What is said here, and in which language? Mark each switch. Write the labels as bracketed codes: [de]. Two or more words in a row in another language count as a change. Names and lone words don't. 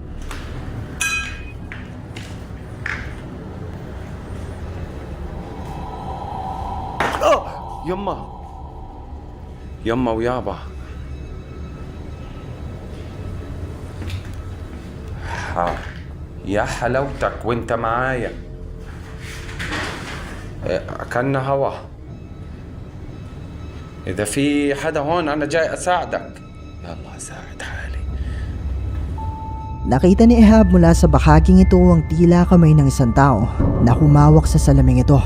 [ar] يما يما ويابا، يا حلاوتك وانت معايا. أكلنا هوا. إذا في حدا هون أنا جاي أساعدك. يلا أساعد حالي. [tl] Nakita ni Ehab mula sa bahaging ito ang tila kamay ng isang tao na humawak sa salaming ito.